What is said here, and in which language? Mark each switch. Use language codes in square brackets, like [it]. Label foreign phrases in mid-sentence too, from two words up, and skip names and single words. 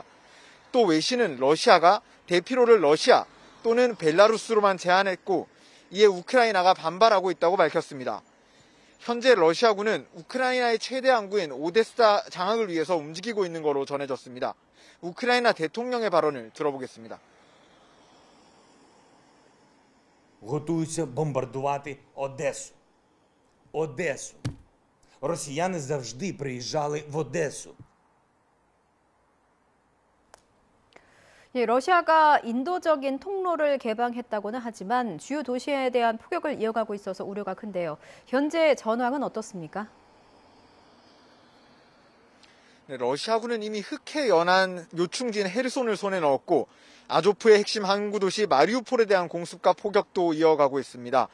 [ko] 또 외신은 러시아가 대피로를 러시아 또는 벨라루스로만 제한했고 이에 우크라이나가 반발하고 있다고 밝혔습니다. 현재 러시아군은 우크라이나의 최대 항구인 오데사 장악을 위해서 움직이고 있는 거로 전해졌습니다. 우크라이나 대통령의 발언을 들어보겠습니다. [uk] Готуються бомбардувати Одесу. Одесу. Росіяни завжди приїжджали в Одесу. [ko] 예, 러시아가 인도적인 통로를 개방했다고는 하지만 주요 도시에 대한 폭격을 이어가고 있어서 우려가 큰데요. 현재 전황은 어떻습니까? 네, 러시아군은 이미 흑해 연안 요충지인 헤르손을 손에 넣었고 아조프의 핵심 항구 도시 마리우폴에 대한 공습과 폭격도 이어가고 있습니다.